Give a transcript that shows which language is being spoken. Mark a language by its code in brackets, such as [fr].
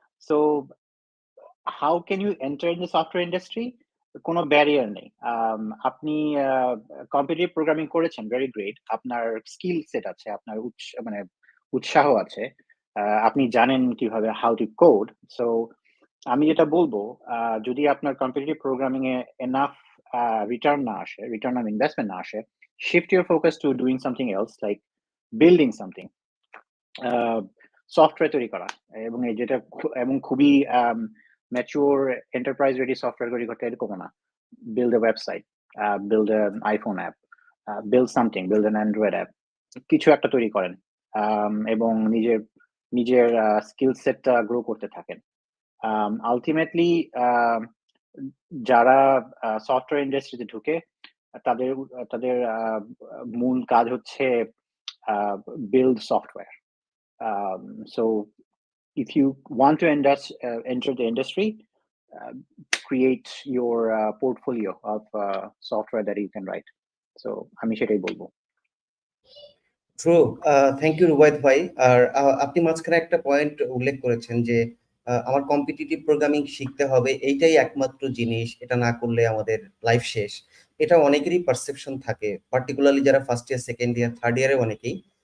[en] So how can you enter in the software industry? [bn] কোনো barrier নেই। আপনি competitive programming করেছেন, ভেরি গ্রেট। আপনার স্কিল সেট আছে, আপনার মানে উৎসাহ আছে। আপনি জানেন কিভাবে [en] How to code. [bn] সো আমি যেটা বলবো, যদি আপনার competitive programming A enough [en] return [bn] na ashe, [en] return on investment na ashe, shift your focus to doing something else, like building something. [bn] Software তৈরি করা এবং যেটা এবং খুবই ম্যাচিওর এন্টারপ্রাইজ রেডি সফটওয়্যার তৈরি করতে এরকম না, [en] build a website, build an iPhone app, build something, build an Android app, [bn] কিছু একটা তৈরি করেন এবং নিজের নিজের স্কিল সেটটা গ্রো করতে থাকেন। আলটিমেটলি যারা সফটওয়্যার ইন্ডাস্ট্রিতে ঢুকে তাদের তাদের মূল কাজ হচ্ছে [en] build software. So if you want to enter the industry, create your portfolio of software that you can write. [bn] So আমি সেটাই বলবো। [en] True, thank you Rubayet ভাই। [bn] আর আপনি মাঝখানে একটা পয়েন্ট উল্লেখ করেছেন যে আমার কম্পিটিটিভ প্রোগ্রামিং শিখতে হবে, এইটাই একমাত্র জিনিস, এটা না করলে আমাদের লাইফ শেষ। এটা অনেকেরই পারসেপশন থাকে, পার্টিকুলারলি যারা first year, second year, third ইয়ারে অনেকেই।